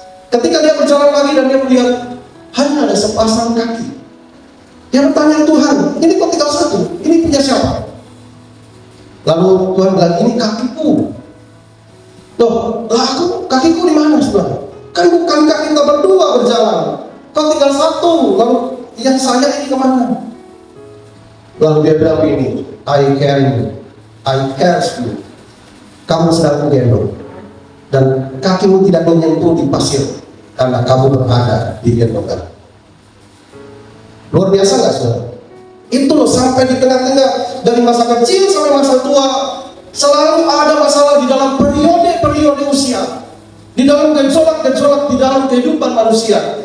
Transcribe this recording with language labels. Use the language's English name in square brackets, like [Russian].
[Indonesian] Ketika dia berjalan lagi dan dia melihat hanya ada sepasang kaki, dia bertanya, Tuhan, ini kok tinggal satu? Ini punya siapa? Lalu Tuhan bilang, ini kakiku. Loh, kakiku di mana, saudara? Kan bukan kaki kita berdua berjalan. Kok tinggal satu? Lalu yang saya ini kemana? Lalu dia bilang ini, [English] I carry you, I care you. [Indonesian] Kamu sedang menggendong, dan kakimu tidak menyentuh di pasir karena kamu berada di gendongan. Luar biasa nggak, saudara? Itu loh, sampai di tengah-tengah dari masa kecil sampai masa tua, selalu ada masalah di dalam periode usia, di dalam gejolak di dalam kehidupan manusia.